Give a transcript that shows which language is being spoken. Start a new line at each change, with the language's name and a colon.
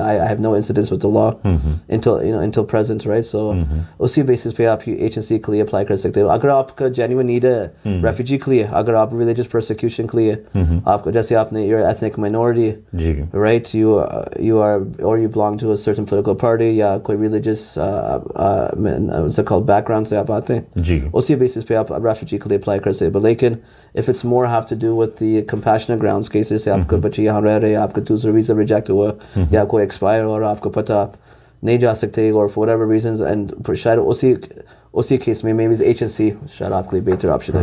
English: I have no incidents with the law until present, right?
Urdu: So اسی basis پہ آپ HNC کے لیے اپلائی کر سکتے ہو. اگر آپ کا genuine need ہے ریفیوجی کے لیے, اگر آپ religious persecution کے لیے, آپ کو جیسے آپ نے
English: you're ethnic minority, right, you are or you belong to a certain political party
Urdu: یا کوئی religious what's it called background سے آپ آتے ہیں, جی, اسی بیسس پہ آپ refugee کے لیے اپلائی کر سکتے. But لیکن
English: if it's more have to do with the compassionate grounds cases,
Urdu: سے آپ کے بچے یہاں رہ رہے, آپ کا دوسرا ویزا ریجیکٹ ہوا یا کوئی ایکسپائر اور آپ کو پتہ آپ نہیں جا سکتے اور
English: for whatever reasons, and
Urdu: شاید اسی کیس میں maybe HNC شاید آپ کے لیے بہتر آپشن ہے.